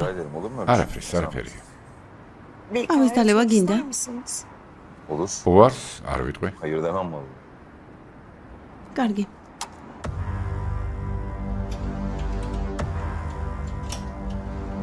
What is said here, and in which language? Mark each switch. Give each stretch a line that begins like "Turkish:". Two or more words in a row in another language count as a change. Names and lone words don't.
Georgian: არაფერი. ამის დალევა გინდა?
Turkish: Olur.
Georgian: უარს არ ვიტყვი.
Turkish: Hayır demem vallahi.
Georgian: კარგი.